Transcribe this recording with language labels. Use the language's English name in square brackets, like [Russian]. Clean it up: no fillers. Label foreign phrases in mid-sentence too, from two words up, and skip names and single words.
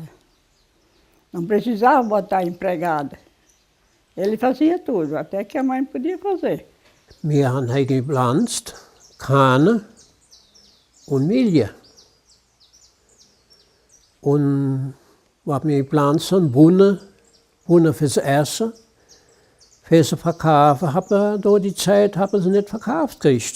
[Portuguese] Não precisava botar empregada. Ele fazia tudo, até que a mãe podia fazer. [German] Wir haben gepflanzt Kahne und Milje. Und wir haben gepflanzt Bohnen fürs Essen. Fürs Verkaufen haben durch die Zeit sie nicht verkauft gekriegt.